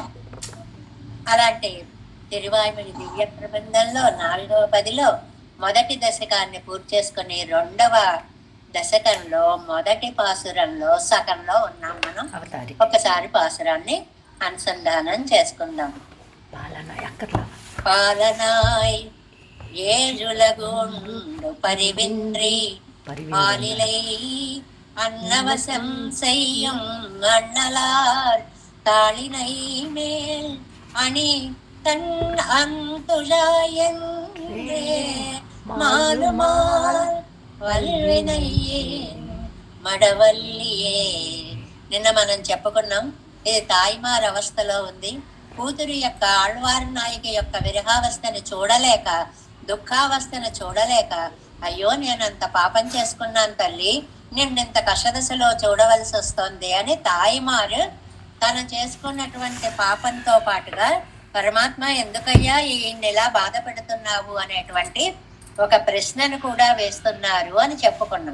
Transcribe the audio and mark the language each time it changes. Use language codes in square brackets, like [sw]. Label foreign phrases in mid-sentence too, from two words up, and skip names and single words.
[te] అలాంటి తిరువాయుమడి దివ్య ప్రబంధంలో 4వ పదిలో మొదటి దశకాన్ని పూర్తి చేసుకుని 2వ దశకంలో మొదటి పాసురంలో సగంలో ఉన్నాం మనం. ఒకసారి పాసురాన్ని అనుసంధానం చేసుకుందాం. [ta] பாலனாய் ஏழுலகுண்டு பரிவின்றி ஆலிலை அன்னவசம் செய்யும் அண்ணலார் தாளினை மேல் அணி தன் அந்துழாயன்றே மாலுமார் வல்வினையே மடவல்லியே. [te] నిన్న మనం చెప్పుకున్నాం, ఇది తాయిమార్ అవస్థలో ఉంది. కూతురు యొక్క ఆళ్వారు నాయకి యొక్క విరహావస్థని చూడలేక, దుఃఖావస్థను చూడలేక, అయ్యో నేనంత పాపం చేసుకున్నాను తల్లి, నిన్నింత కష్టదశలో చూడవలసి వస్తుంది అని తాయిమారు తను చేసుకున్నటువంటి పాపంతో పాటుగా పరమాత్మ ఎందుకయ్యా ఈయన్ని ఇలా బాధ పెడుతున్నావు అనేటువంటి ఒక ప్రశ్నను కూడా వేస్తున్నారు అని చెప్పుకున్నాం.